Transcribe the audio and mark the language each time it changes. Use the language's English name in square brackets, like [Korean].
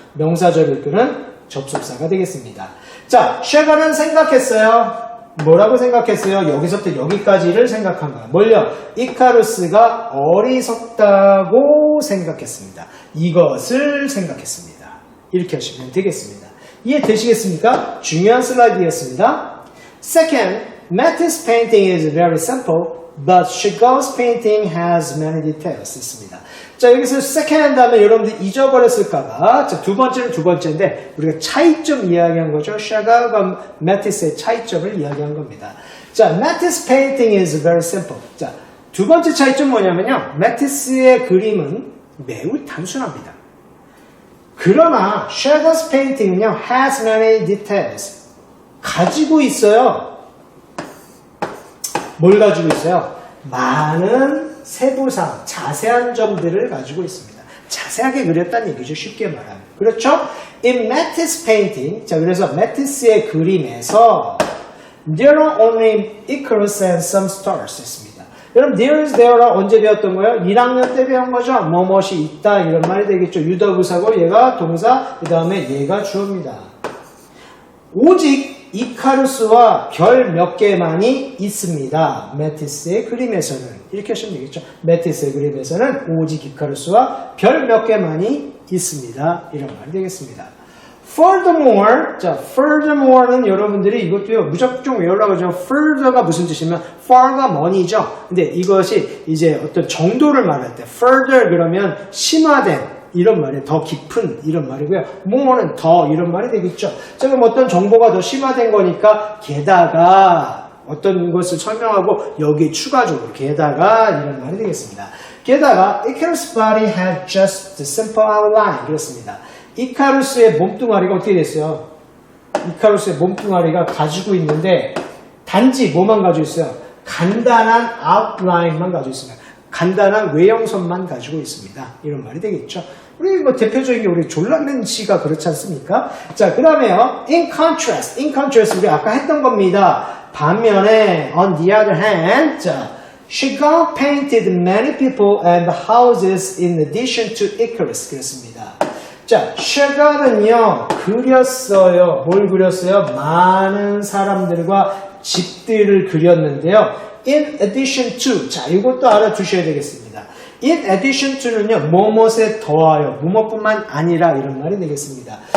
[Korean] 명사절을 이끄는 접속사가 되겠습니다. 자, Chagall은 생각했어요. 뭐라고 생각했어요? 여기서부터 여기까지를 생각한 거예요. 뭘요? 이카루스가 어리석다고 생각했습니다. 이것을 생각했습니다. 이렇게 하시면 되겠습니다. 이해되시겠습니까? 중요한 슬라이드였습니다. [English] Second, Matisse painting is very simple, but Chagall's painting has many details. [Korean] 있습니다. 자, 여기서 second 하면 여러분들 잊어버렸을까봐. 자, 두 번째는 두 번째인데, 우리가 차이점 이야기한 거죠. Chagall과 Matisse의 차이점을 이야기한 겁니다. [English] 자, Matisse painting is very simple. [Korean] 자, 두 번째 차이점 뭐냐면요. Matisse의 그림은 매우 단순합니다. 그러나 [English] Chagall's painting은요, has many details. [Korean] 가지고 있어요. 뭘 가지고 있어요? 많은 세부상, 자세한 점들을 가지고 있습니다. 자세하게 그렸다는 얘기죠. 쉽게 말하면. 그렇죠? [English] In Matisse painting, [Korean] 자, 그래서 Matisse의 그림에서 [English] there are only Icarus and some stars 했습니다. [Korean] 여러분, there's, there가 언제 배웠던 거예요? 1학년 때 배운 거죠? 뭐뭇이 있다, 이런 말이 되겠죠. 유도부사고 얘가 동사, 그 다음에 얘가 주어입니다. 오직 이카루스와 별 몇 개만이 있습니다. 메티스의 그림에서는. 이렇게 하시면 되겠죠. 메티스의 그림에서는 오직 이카루스와 별 몇 개만이 있습니다. 이런 말이 되겠습니다. Furthermore, 자, furthermore는 여러분들이 이것도요, 무작정 외우려고 하죠. further가 무슨 뜻이면, far가 먼이죠. 근데 이것이 이제 어떤 정도를 말할 때, further 그러면 심화된, 이런 말이에요. 더 깊은 이런 말이고요. more는 더 이런 말이 되겠죠. 자, 그럼 어떤 정보가 더 심화된 거니까 게다가 어떤 것을 설명하고 여기에 추가적으로 게다가 이런 말이 되겠습니다. 게다가 [English] Icarus' body had just the simple outline 그렇습니다. [Korean] 이카루스의 몸뚱아리가 어떻게 됐어요? 이카루스의 몸뚱아리가 가지고 있는데 단지 뭐만 가지고 있어요? 간단한 아웃라인만 가지고 있습니다. 간단한 외형선만 가지고 있습니다. 이런 말이 되겠죠. 우리 뭐 대표적인 게 우리 졸라맨치가 그렇지 않습니까? 자, 그 다음에요. In contrast 우리 아까 했던 겁니다. 반면에 [English] on the other hand, 자, Chagall painted many people and houses in addition to Icarus 그랬습니다. [Korean] 자, Chagall은요 그렸어요. 뭘 그렸어요? 많은 사람들과 집들을 그렸는데요. In addition to, 자, 이것도 알아두셔야 되겠습니다. In addition to는요, 뭐뭇에 더하여, 뭐뭇뿐만 아니라 이런 말이 되겠습니다.